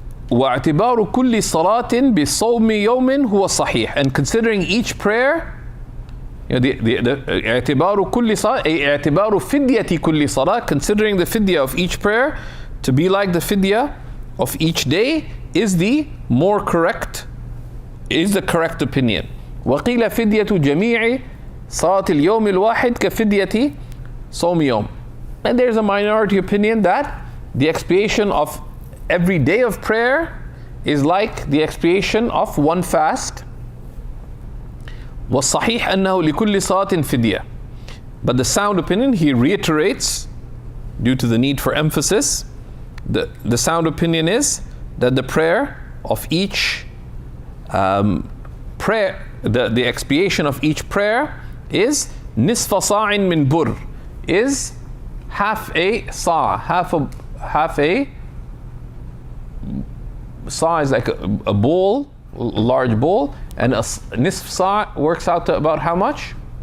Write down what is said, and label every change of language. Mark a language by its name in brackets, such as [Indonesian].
[Arabic] واعتبار كل صلاة بصوم يوم هو صحيح. [English] And considering each prayer, you know, [Arabic] اعتبار كل صلاة اعتبار فدية كل صلاة, [English] considering the fidya of each prayer to be like the fidya of each day is the more correct, is the correct opinion. [Arabic] وقيل فدية جميع صلاة اليوم الواحد كفدية صوم يوم. [English] And there's a minority opinion that the expiation of every day of prayer is like the expiation of one fast. [Arabic] والصحيح أنه لكل صلاة فدية. [English] But the sound opinion, he reiterates, due to the need for emphasis, the sound opinion is that the prayer of each prayer, the expiation of each prayer is [Arabic] نصف صاع من بر, [English] is half a sa, half a sa is like a bowl, a large bowl, and a nisf sa works out to about how much?